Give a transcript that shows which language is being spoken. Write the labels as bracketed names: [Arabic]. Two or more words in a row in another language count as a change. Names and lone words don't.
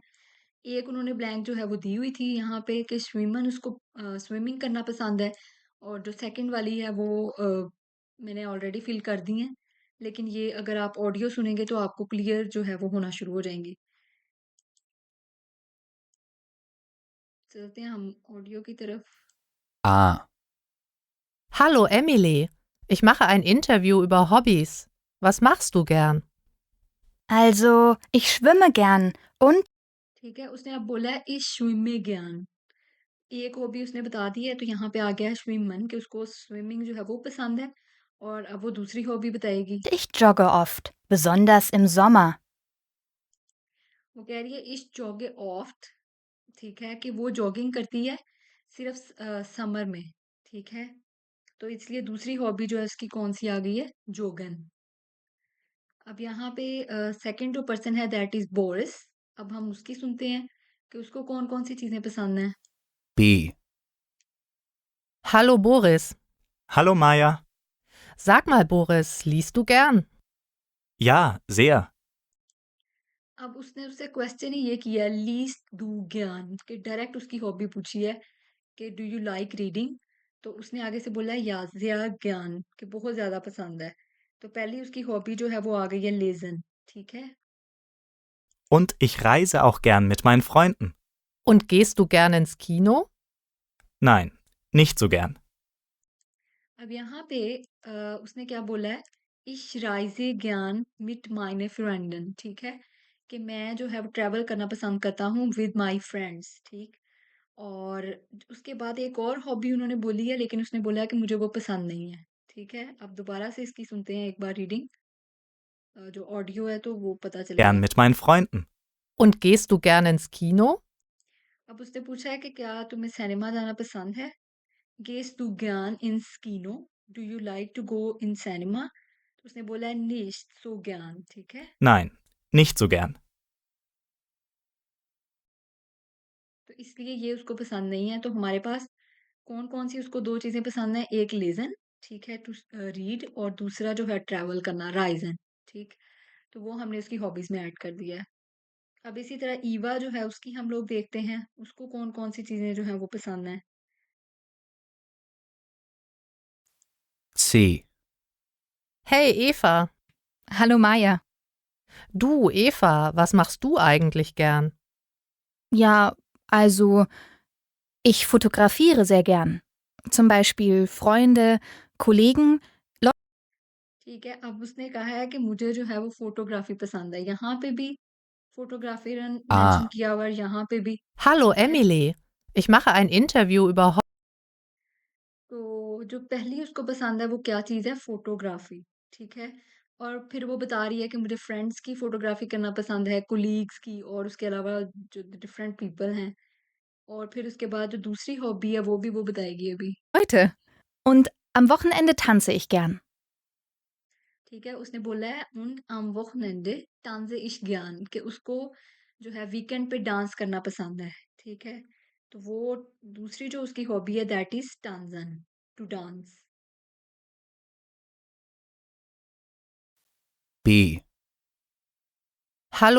[Hindi] एक उन्होंने ब्लैंक जो है वो दी हुई थी यहाँ पे कि स्विमन उसको स्विमिंग करना पसंद है। और जो सेकंड वाली है वो मैंने ऑलरेडी फिल कर दी है। लेकिन ये अगर आप ऑडियो सुनेंगे तो आपको क्लियर जो है वो होना शुरू हो जाएंगी। चलते हैं हम ऑडियो की तरफ। Ah. [German] Hallo Emily, ich mache ein Interview über Hobbys. Was machst du gern? Also, ich schwimme gern und [Hindi] ठीक है। उसने अब बोला है [German] ich schwimme gern. [Hindi] एक हॉबी उसने बता दी है, तो यहाँ पे आ गया है स्विमन कि उसको स्विमिंग जो है वो पसंद है। और अब वो दूसरी हॉबी बताएगी। [German] ich jogge oft, besonders im Sommer. [Hindi] वो कह रही है [German] ich jogge oft. [Hindi] ठीक है। कि वो जॉगिंग करती है सिर्फ समर में। ठीक है। तो इसलिए दूसरी हॉबी जो है उसकी कौन सी आ गई है? जोगन। अब यहाँ पे सेकंड जो पर्सन है [English] that is [Hindi] बोरिस। अब हम उसकी सुनते हैं कि उसको कौन कौन सी चीजें पसंद हैं। B. [German] Hallo Boris. Hallo Maja. Sag mal Boris, liest du gern? Ja, sehr. [Hindi] अब उसने उससे क्वेश्चन ही ये किया है [German] liest du gern [Hindi] कि डायरेक्ट उसकी हॉबी पूछी है कि [English] do you like reading. [Hindi] तो उसने आगे से बोला है [German] ja sehr gern [Hindi] कि बहुत ज्यादा पसंद है। तो पहली उसकी हॉबी जो है वो आ गई है लेजन। ठीक है। [German] Und ich reise auch gern mit meinen Freunden. Und gehst du gern ins Kino? Nein, nicht so gern. [Hindi] अब यहाँ पे उसने क्या बोला है? [German] ich reise gern mit meinen Freunden. [Hindi] ठीक है। कि मैं जो है वो ट्रैवल करना पसंद करता हूँ [English] with my friends. [Hindi] ठीक। और उसके बाद एक और हॉबी उन्होंने बोली है, लेकिन उसने बोला है कि मुझे वो पसंद नहीं है। ठीक है। अब दोबारा से इसकी सुनते हैं एक बार रीडिंग। जो ऑडियो है तो वो पता [German] Gern [Hindi] चलेगा। [German] mit meinen Freunden. Und gehst du gern ins Kino? [Hindi] अब उसने पूछा है कि क्या तुम्हें सिनेमा जाना पसंद है? [German] गेस du gern ins Kino? [English] do you like to go in cinema? [Hindi] तो उसने बोला है [German] nicht so gern। [Hindi] ठीक है। [German] Nein, nicht so gern. [Hindi] तो इसलिए ये उसको पसंद नहीं है। तो हमारे पास कौन कौन सी उसको दो चीजें पसंद है? एक लेजन, ठीक है, [English] to read, [Hindi] और दूसरा जो है ट्रैवल करना, राइजन। ठीक। तो वो हमने उसकी हॉबीज में ऐड कर दिया है। अब इसी तरह ईवा जो है उसकी हम लोग देखते हैं उसको कौन कौन सी चीजें जो है वो पसंद है। C. [German] Hey Eva. Hallo Maja. Du Eva, was machst du eigentlich gern? Ja, also, Ich fotografiere sehr gern. Zum Beispiel Freunde, Kollegen. [Hindi] ठीक है, अब उसने कहा है कि मुझे जो है वो फ़ोटोग्राफ़ी पसंद है। यहाँ पे भी फ़ोटोग्राफ़ी मेंशन Ah, किया हुआ है, यहाँ पे भी, [German] Hallo [Hindi] ठीक है? [German] Emily, ich mache ein Interview über [Hindi] तो जो पहली उसको पसंद है वो क्या चीज़ है? फ़ोटोग्राफ़ी, ठीक है? और फिर वो बता रही है कि मुझे फ्रेंड्स की फ़ोटोग्राफ़ी करना पसंद है, कोलीग्स की और उसके अलावा जो [English] different people [Hindi] हैं। और फिर उसके बाद जो दूसरी हॉबी है वो भी वो बताएगी अभी। [German] Leute. Und am Wochenende tanze ich gern. [Hindi] ठीक है, उसने बोला है उन [German] am Wochenende tanze ich gern [Hindi] कि उसको जो है वीकेंड पे डांस करना पसंद है, ठीक है? तो वो दूसरी जो उसकी हॉबी है [English] that is [Hindi] tanzen, [English] to dance. B. [German] Hallo.